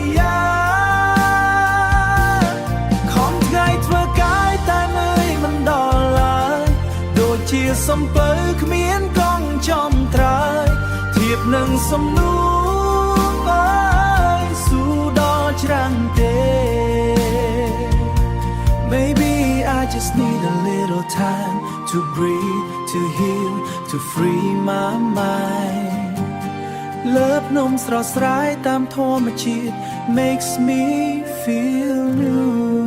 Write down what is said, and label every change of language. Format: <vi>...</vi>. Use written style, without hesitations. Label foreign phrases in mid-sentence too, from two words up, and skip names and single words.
<km>ខំថ្ងៃធ្វើកាយតែនឿយមិនដល់ឡើយដូចជាសំពៅគ្មានកង់ចំត្រើយធៀបនឹងសំនួរអើយស៊ូដល់ច្រាំងទេ</km> <en>Maybe I just need a little time to breathe, to heal, to free my mind. Love</en> <km>នំស្រស់ស្រាយតាមធម្មជាតិ</km> <en>makes me feel new.</en>